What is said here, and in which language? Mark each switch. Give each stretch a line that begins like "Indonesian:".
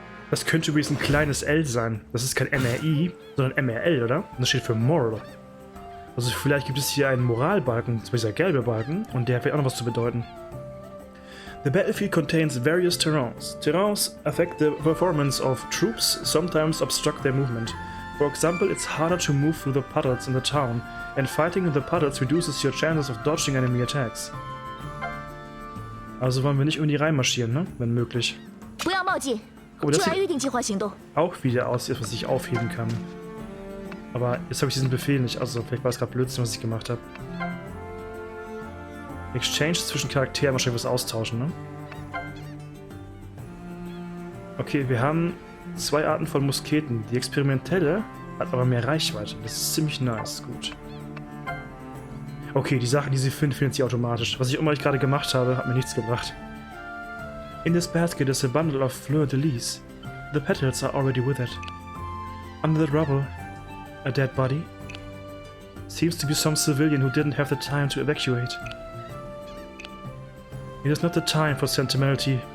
German: Das könnte übrigens ein kleines L sein. Das ist kein MRI, sondern MRL, oder? Und das steht für Moral. Also vielleicht gibt es hier einen Moralbalken, zum Beispiel der gelbe Balken, und der hat auch noch was zu bedeuten.
English: The battlefield contains various terrains. Terrains affect the performance of troops, sometimes obstruct their movement. For example, it's harder to move through the puddles in the town, and fighting in the puddles reduces your chances of dodging enemy attacks.
German: Also wollen wir nicht irgendwie reinmarschieren, ne? Wenn möglich. Aber das sieht auch wieder aus, was ich aufheben kann. Aber jetzt habe ich diesen Befehl nicht, also vielleicht war es gerade Blödsinn, was ich gemacht habe. Exchange zwischen Charakteren, wahrscheinlich was austauschen, ne? Okay, wir haben 2 Arten von Musketen. Die experimentelle hat aber mehr Reichweite. Das ist ziemlich nice, gut. Okay, die Sachen, die sie findet sie automatisch. Was ich immer gerade gemacht habe, hat mir nichts gebracht.
English: In this basket is a bundle of fleur-de-lis. The petals are already withered. Under the rubble, a dead body. Seems to be some civilian who didn't have the time to evacuate. It is not the time for sentimentality.